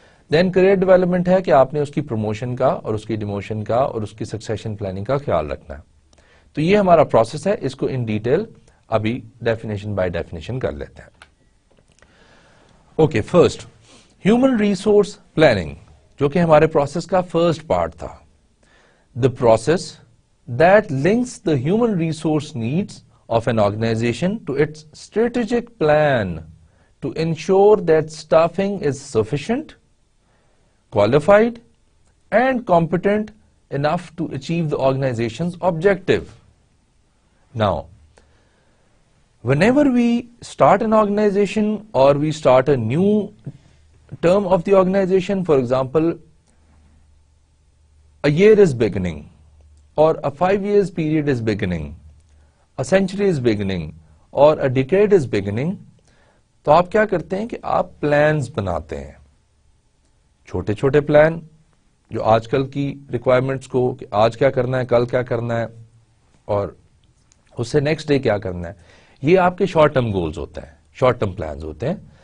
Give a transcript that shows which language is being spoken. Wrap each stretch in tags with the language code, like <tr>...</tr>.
<ur>دین career development ہے کہ آپ نے اس کی پروموشن کا اور اس کی ڈیموشن کا اور اس کی سکسیشن پلاننگ کا خیال رکھنا ہے. تو یہ ہمارا پروسیس ہے, اس کو ان ڈیٹیل ابھی ڈیفینیشن بائی ڈیفینیشن کر لیتے ہیں. Okay, first human resource planning, جو کہ ہمارے پروسیس کا فرسٹ پارٹ تھا.</ur> <en>The process that links the human resource needs of an organization to its strategic plan to ensure that staffing is sufficient, qualified, and competent enough to achieve the organization's objective. Now, whenever we start an organization or we start a new term of the organization, for example, a year is beginning,</en> <ur>or a 5 years period is beginning, a century is beginning, or a decade is beginning, تو آپ کیا کرتے ہیں کہ آپ plans بناتے ہیں, چھوٹے چھوٹے پلان جو آج کل کی ریکوائرمنٹس کو, کہ آج کیا کرنا ہے, کل کیا کرنا ہے, اور اس سے نیکسٹ ڈے کیا کرنا ہے, یہ آپ کے شارٹ ٹرم گولز ہوتے ہیں, شارٹ ٹرم پلانز ہوتے ہیں.</ur>